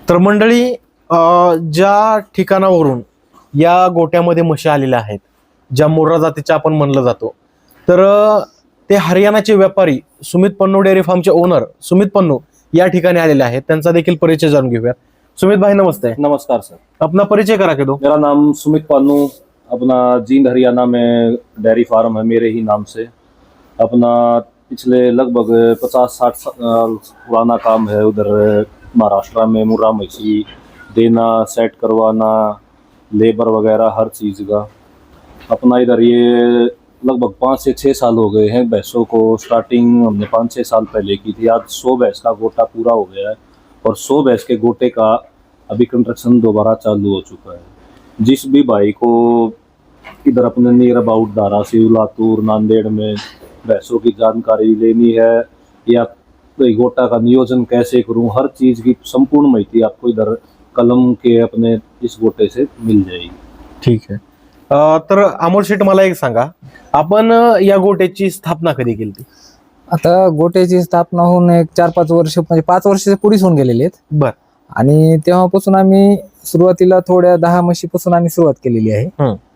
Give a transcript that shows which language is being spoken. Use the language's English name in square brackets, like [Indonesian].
[Marathi] तर मंडळी ज्या ठिकाणावरून या गोट्यामध्ये म्हशी आलेल्या आहेत, ज्या मोर्रा जातीच्या आपण म्हणलं जातो, तर ते हरियाणाचे व्यापारी सुमित पन्नू डेअरी फार्मचे ओनर सुमित पन्नू या ठिकाणी आलेले आहेत. त्यांचा देखील परिचय जाणून घेऊया. सुमित भाई नमस्ते. नमस्कार सर, [Hindi] अपना परिचय करा के दो. मेरा नाम सुमित पानू, अपना जींद हरियाणा में डेयरी फार्म है मेरे ही नाम से. अपना पिछले लगभग 50-60 साल पुराना काम है उधर महाराष्ट्र में. मुर्रा मछली देना, सेट करवाना, लेबर वगैरह हर चीज़ का. अपना इधर ये लगभग 5 से 6 साल हो गए हैं. भैंसों को स्टार्टिंग हमने 5-6 साल पहले की थी. आज 100 भैंस का गोटा पूरा हो गया है और 100 भैंस के गोटे का अभी कंस्ट्रक्शन दोबारा चालू हो चुका है. जिस भी भाई को इधर अपने नियर अबाउट धाराशिव, लातूर, नांदेड़ में भैंसों की जानकारी लेनी है या गोटा का नियोजन कैसे करूं, हर चीज़ की संपूर्ण माहिती आपको इधर कलम के अपने इस गोटे से मिल जाएगी. [Marathi] ठीक आहे. तर अमोल शेठ मला एक सांगा, आपण या गोट्याची स्थापना कधी केली ती? आता गोट्याची स्थापना होऊन एक 4-5 वर्ष म्हणजे 5 वर्ष पुढेच होऊन गेलेले आहेत. बर. आणि तेव्हापासून आम्ही सुरुवातीला थोड्या 10 म्हशीपासून आम्ही सुरुवात केलेली आहे.